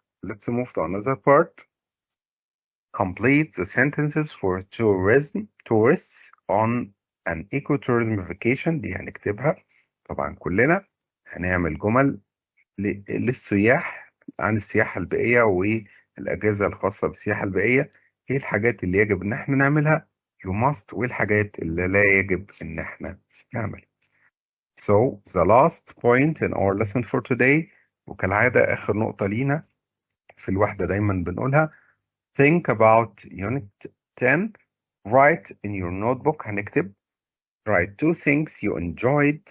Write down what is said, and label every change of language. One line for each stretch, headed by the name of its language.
English: Let's move to another part. Complete the sentences for tourists on an ecotourism vacation.
Arabic: دي هنكتبها طبعا كلنا. هنعمل جمل للسياح عن السياحة البيئية والأجازة الخاصة بالسياحة البيئية. ايه الحاجات اللي يجب ان احنا نعملها you must، والحاجات اللي لا يجب ان احنا نعملها.
English: So the last point in our lesson for today، وكالعادة آخر نقطة لينا في الوحدة دايما بنقولها، think about unit 10. write in your notebook. هنكتب Write two things you enjoyed.